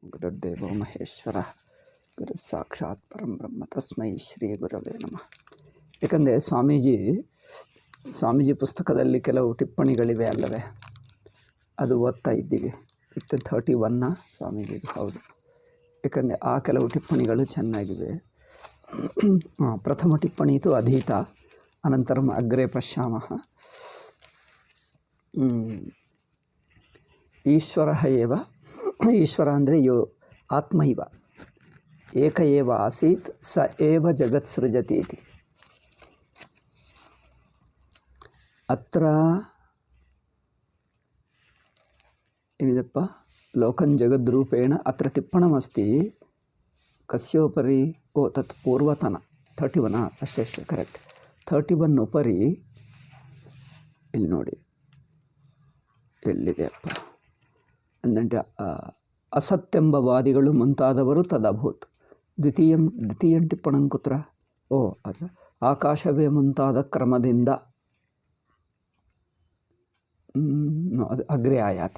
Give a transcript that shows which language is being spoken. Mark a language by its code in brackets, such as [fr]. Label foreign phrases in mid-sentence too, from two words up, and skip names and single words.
[sa] ಗುರುರ್ದೇವೋ ಮಹೇಶ್ವರ ಗುರು ಸಾಕ್ಷಾತ್ ಪರಂ ಬ್ರಹ್ಮ ತಸ್ಮೈ ಶ್ರೀ ಗುರವೇ ನಮಃ. [kn] ಏಕೆಂದರೆ ಸ್ವಾಮೀಜಿ ಪುಸ್ತಕದಲ್ಲಿ ಕೆಲವು ಟಿಪ್ಪಣಿಗಳಿವೆ ಅಲ್ಲವೇ, ಅದು ಓದ್ತಾ ಇದ್ದೀವಿ. 31 ಸ್ವಾಮೀಜಿದು ಹೌದು. ಏಕೆಂದರೆ ಆ ಕೆಲವು ಟಿಪ್ಪಣಿಗಳು ಚೆನ್ನಾಗಿವೆ. [sa] ಪ್ರಥಮ ಟಿಪ್ಪಣಿ ತು ಅಧೀತ ಅನಂತರಂ ಅಗ್ರೆ ಪಶ್ಯಾಮಃ. ಈಶ್ವರ ಅಂದರೆ ಆತ್ಮ ಇವ ಏಕ ಏವ ಆಸೀತ್ ಸ ಏವ ಜಗತ್ ಸೃಜತಿ ಇತಿ. ಅತ್ರ ಏನಿದಪ್ಪ ಲೋಕಂ ಜಗದ್ರೂಪೇಣ ಅತ್ರ ಟಿಪ್ಪಣಮಸ್ತಿ ಕಸ್ಯೋಪರಿ ತತ್ ಪೂರ್ವತನ 31 [kn] ಅಷ್ಟೇ ಕರೆಕ್ಟ್. 31 ಉಪರಿ ಇಲ್ಲಿ ನೋಡಿ ಎಲ್ಲಿದೆ ಅಪ್ಪ ಅಂದರೆ ಅಸತ್ಯೆಂಬ ವಾದಿಗಳು ಮುಂತಾದವರು ತದಭೂತ್. [sa] ದ್ವಿತೀಯ ಟಿಪ್ಪಣಂ ಕುತ್ರ [kn] ಅದು ಆಕಾಶವೇ ಮುಂತಾದ ಕ್ರಮದಿಂದ ಅದು [sa] ಅಗ್ರೆ ಆಯಾತಿ.